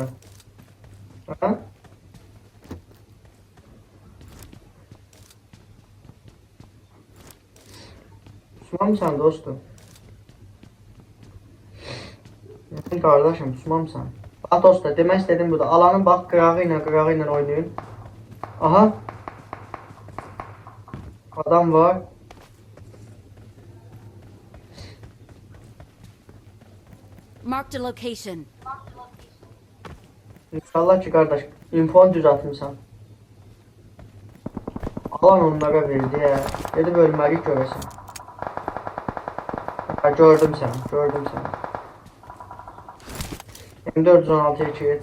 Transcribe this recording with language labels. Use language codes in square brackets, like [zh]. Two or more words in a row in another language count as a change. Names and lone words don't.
[az] Hə? Pusmamısan dostum? Kardeşim pusmamısan? Bax dostlar, demək istədim bu da. Alanın bax qırağı ilə oynayın. Aha. Adam var. [en] Marked a location. [az] İnşallah ki kardeş, infonu düz atmışsan. Alan onlara verdi ya. Dedi bölməlik görəsən. Ha, gördüm səni. [tr] M416'ya geç.